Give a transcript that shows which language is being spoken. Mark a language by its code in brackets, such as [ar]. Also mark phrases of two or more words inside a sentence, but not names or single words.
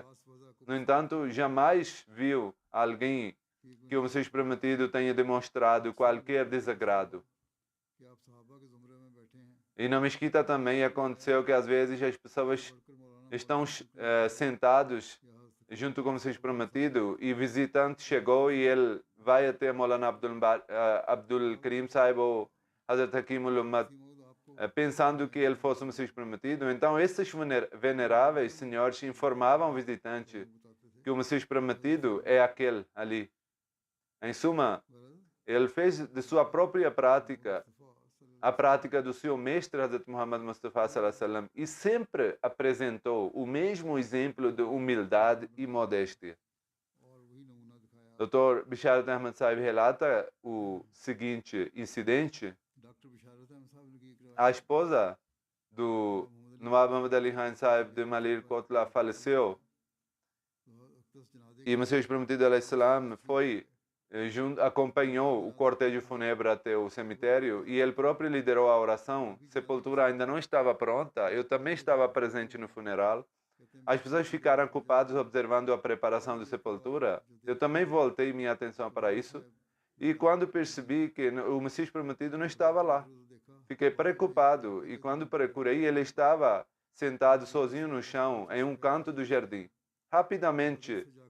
[pt] No entanto, jamais viu alguém que o Messias prometido tenha demonstrado qualquer desagrado. E na mesquita também aconteceu que às vezes as pessoas estão sentados junto com o Messias prometido e o visitante chegou e ele vai até Maulana Abdul Karim Sahib ou Hazrat Hakim ul-Ummat pensando que ele fosse o Messias prometido. Então esses veneráveis senhores informavam o visitante que o Messias prometido é aquele ali. Em suma, ele fez de sua própria prática a prática do seu mestre Hazrat Muhammad Mustafa [ar] sallallahu alaihi wasallam [pt] e sempre apresentou o mesmo exemplo de humildade e modéstia. Dr. Bisharat Ahmad Sahib relata o seguinte incidente. A esposa do Nawab Muhammad Ali Khan Sahib de Malir Kotla faleceu e o Messias prometido [ar] alayhi salam [pt] acompanhou o cortejo fúnebre até o cemitério e ele próprio liderou a oração. A sepultura ainda não estava pronta, eu também estava presente no funeral. As pessoas ficaram ocupadas observando a preparação da sepultura. Eu também voltei minha atenção para isso e quando percebi que o Messias prometido não estava lá, fiquei preocupado e quando procurei, ele estava sentado sozinho no chão em um canto do jardim.